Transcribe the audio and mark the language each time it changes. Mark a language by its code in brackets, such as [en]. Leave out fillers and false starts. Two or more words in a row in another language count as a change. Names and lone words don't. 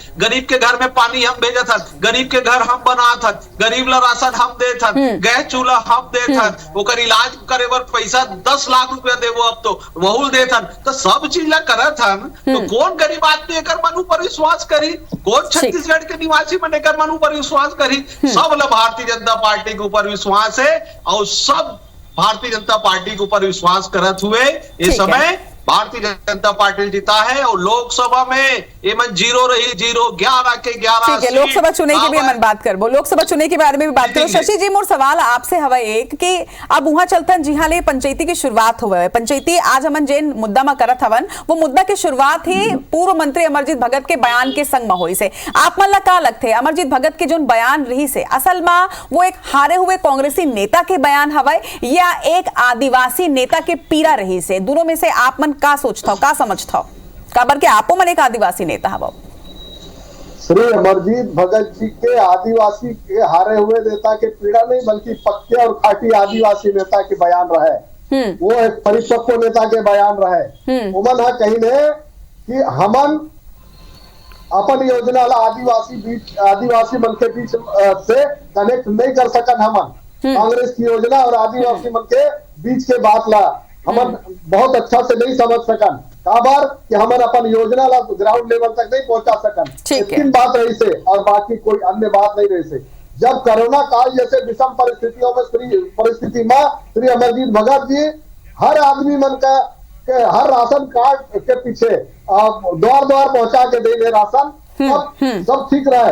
[hne] गरीब के घर में पानी हम भेजत हन, गरीब के घर हम बनात हन, गरीब ला राशन हम देत हन, गैस चूल्हा हम देत हन, ओकर इलाज करे बर पैसा 10 लाख रुपया देवो, अब तो वहू देत हन। तो सब चीज ला करत हन, तो कौन गरीब आदमी एकर मन ऊपर विश्वास करी? कौन छत्तीसगढ़ के निवासी मन एकर मन ऊपर विश्वास करी? सब ला भारतीय जनता पार्टी के ऊपर विश्वास है और सब भारतीय जनता पार्टी के ऊपर विश्वास करत हुए इस समय भारतीय जनता पार्टी जीता है। और लोकसभा में ये मन 0 रही 0, 11 के 11। ठीक है, लोकसभा चुने की भी मन बात करबो, लोकसभा चुने के बारे में भी बात करो। शशि जी, मोर सवाल आपसे हवा एक कि अब वहां चलतन जी हाँ ले पंचायती की शुरुआत हुआ है। पंचायती आज हमन जेन मुद्दा में करत हवन वो मुद्दा की शुरुआत ही पूर्व मंत्री अमरजीत भगत के बयान के संग में होई से। आप मन ला का लगथे अमरजीत भगत के जो बयान रही से असल में वो एक हारे हुए कांग्रेसी नेता के बयान हवाए या एक आदिवासी नेता के पीड़ा रही से? दोनों में से आप मन का सोचता का समझता काबर के आपो मन एक आदिवासी नेता हवा? श्री अमरजीत भगत जी के आदिवासी के हारे हुए नेता के पीड़ा नहीं बल्कि पक्के और खाटी आदिवासी नेता के बयान रहे। वो एक परिपक्व नेता के बयान रहे। उमन है कहीं ने कि हमन अपन योजना ला आदिवासी मन के बीच से कनेक्ट नहीं कर सकन। हमन कांग्रेस की योजना और आदिवासी मन के बीच के बात ला हमन बहुत अच्छा से नहीं समझ सकन। काबर कि हमन अपन योजना ला [en] ground level [hne] तक नहीं पहुंचा सकन। लेकिन बात रही से और बाकी कोई अन्य बात नहीं रही से। जब कोरोना काल जैसे विषम परिस्थितियों में श्री अमरजीत भगत जी हर आदमी मन का हर राशन कार्ड के पीछे द्वार द्वार पहुंचा के देंगे राशन, सब ठीक रहे।